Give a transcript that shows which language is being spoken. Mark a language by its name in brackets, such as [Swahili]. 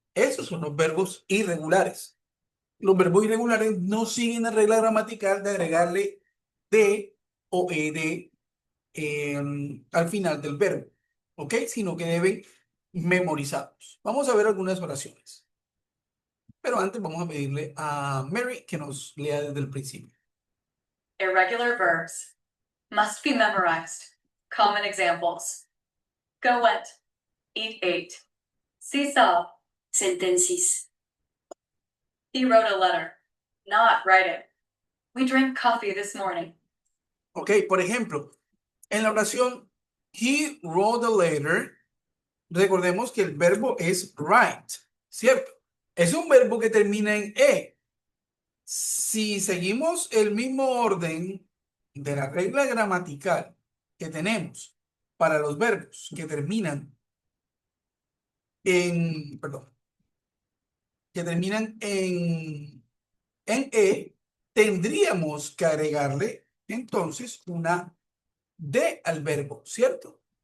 [Spanish] Esos son los verbos irregulares. Los verbos irregulares no siguen la regla gramatical de agregarle de o ed al final del verbo, ¿ok? Sino que deben memorizarlos. Vamos a ver algunas oraciones, pero antes vamos a pedirle a Mary que nos lea desde el principio. [English] Irregular verbs must be memorized. Common examples: go went, eat ate, seesaw, sentences. He wrote a letter, not write it. We drank coffee this morning. [Spanish] ¿Ok? Por ejemplo, en la oración [English] he wrote a letter, [Spanish] recordemos que el verbo es write, ¿cierto? Es un verbo que termina en e. Si seguimos el mismo orden de la regla gramatical que tenemos para los verbos que terminan perdón, que terminan en e, tendríamos que agregarle entonces una D al verbo, ¿cierto?